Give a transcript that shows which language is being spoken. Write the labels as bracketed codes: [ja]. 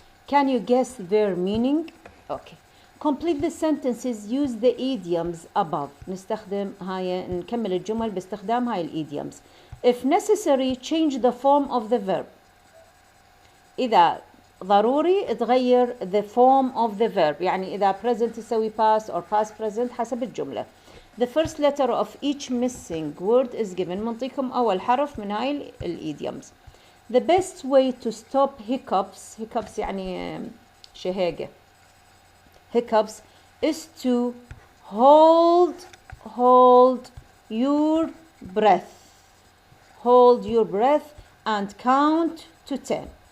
[en] Can you guess their meaning? Okay. Complete the sentences. Use the idioms above. [ar] نستخدم هاي نكمل الجمل باستخدام هاي الidioms. [en] If necessary, change the form of the verb. [ar] إذا ضروري تغير [en] the form of the verb. [ar] يعني إذا present تسوي [en] past or past present [ar] حسب الجملة. [en] The first letter of each missing word is given. [ar] منطيكم أول حرف من هاي الidioms. [en] The best way to stop hiccups [ar] يعني شهيقة. [en] Hiccups is to hold your breath. Hold your breath and count to 10.